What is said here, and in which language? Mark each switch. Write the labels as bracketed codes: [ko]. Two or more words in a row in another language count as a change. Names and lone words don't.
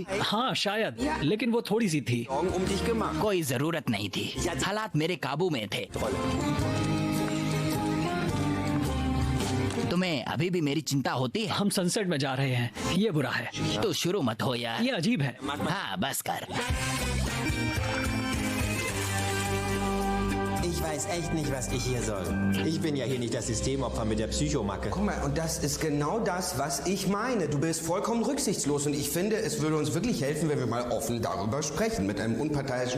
[hi] हाँ शायद, लेकिन वो थोड़ी सी थी। कोई जरूरत नहीं थी। हालात मेरे काबू में थे। तुम्हें अभी भी मेरी चिंता होती है? हम सनसेट में जा रहे हैं, ये बुरा है। तो शुरू मत हो यार। ये अजीब है। हाँ बस कर। [de] Ich weiß echt nicht, was ich hier soll. Ich bin ja hier nicht das Systemopfer mit der Psychomacke. Guck mal, und das ist genau das, was ich meine. Du bist vollkommen rücksichtslos und ich finde, es würde uns wirklich helfen, wenn wir mal offen darüber sprechen, mit einem unparteiischen